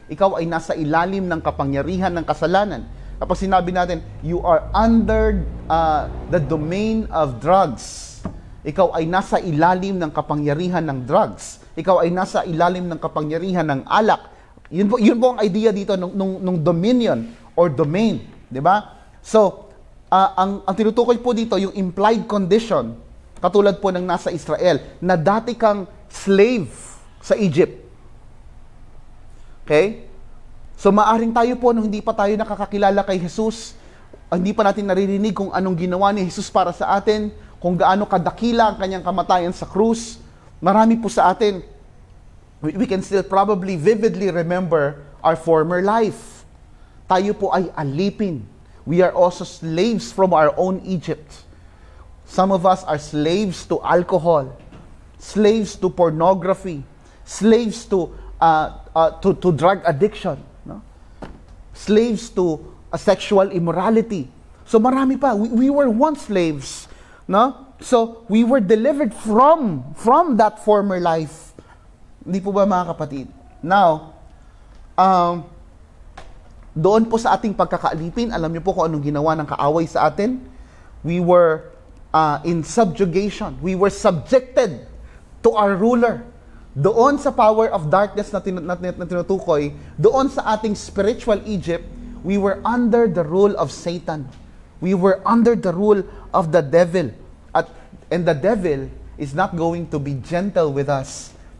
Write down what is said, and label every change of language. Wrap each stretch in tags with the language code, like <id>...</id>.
<tl>Ikaw ay nasa ilalim ng kapangyarihan ng kasalanan. Kapag sinabi natin,</tl> <en>you are under the domain of drugs.</en> <tl>Ikaw ay nasa ilalim ng kapangyarihan ng drugs. Ikaw ay nasa ilalim ng kapangyarihan ng alak. Yun po ang idea dito nung dominion or domain, 'di ba? So, ang tinutukoy po dito yung implied condition, katulad po ng nasa Israel, na dati kang slave sa Egypt. Okay? So, maaring tayo po nung hindi pa tayo nakakakilala kay Jesus, hindi pa natin naririnig kung anong ginawa ni Jesus para sa atin, kung gaano kadakila ang kanyang kamatayan sa krus. Marami po sa atin,</tl> <en>we can still probably vividly remember our former life.</en> <tl>Tayo po ay alipin.</tl> <en>We are also slaves from our own Egypt. Some of us are slaves to alcohol, slaves to pornography, slaves to drug addiction, no? Slaves to sexual immorality.</en> <tl>So marami pa.</tl> <en>We were once slaves, no? So we were delivered from that former life.</en> <tl>Hindi po ba, mga kapatid? Now, doon po sa ating pagkakaalipin, alam niyo po kung anong ginawa ng kaaway sa atin?</tl> <en>We were in subjugation. We were subjected to our ruler. Doon sa power of darkness</en> <tl>na tinutukoy, doon sa ating</tl> <en>spiritual Egypt, we were under the rule of Satan. We were under the rule of the devil. And the devil is not going to be gentle with us.</en>